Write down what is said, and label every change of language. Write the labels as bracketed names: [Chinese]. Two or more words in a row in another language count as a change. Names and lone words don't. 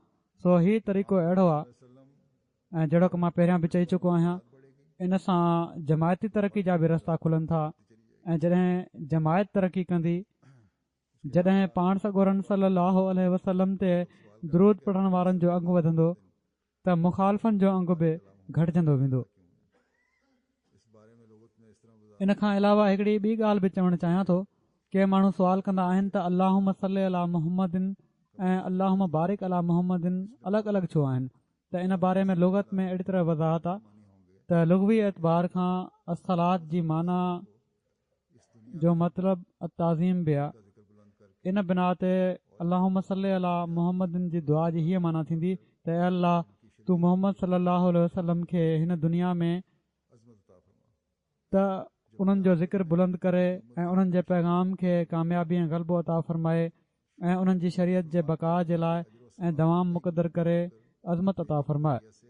[Sindhi] सो ही तरीक़ो अहिड़ो आहे ऐं जहिड़ो की मां पहिरियां बि चई चुको आहियां, इन सां जमायती तरक़ी जा बि रस्ता खुलनि था ऐं जॾहिं जमायत तरक़ी कंदी, जॾहिं पाण सॻोरन [Arabic] صلاه عليه وسلم [Sindhi] ते दरूद पढ़ण वारनि जो अघु वधंदो त मुखालफ़नि जो अघु बि घटिजंदो वेंदो। इन खां अलावा हिकिड़ी ॿी ॻाल्हि बि चवणु चाहियां थो के माण्हू सुवाल कंदा आहिनि त [Arabic] اللهم صل على محمد [Sindhi] ऐं [Arabic] اللهم بارك على محمد [Sindhi] अलॻि अलॻि छो आहिनि। त इन बारे में लुग़त में अहिड़ी तरह वज़ाहत आहे त लुग़वी एतबार खां असलात जी माना जो मतिलबु अताज़ीम बि आहे। इन बिना ते [Arabic] اللهم صل على محمد [Sindhi] जी दुआ जी हीअ माना थींदी त ए अल्लाह तूं मोहम्मद [Arabic] صلى الله عليه وسلم [Sindhi] खे हिन दुनिया में त उन्हनि जो ज़िक्र बुलंद करे ऐं उन्हनि जे पैगाम खे कामयाबी ऐं ग़लबो अता फ़रमाए ऐं उन्हनि जी शरीयत जे बका जे लाइ ऐं दवाम मुक़दर करे अज़मत अता फ़रमाए।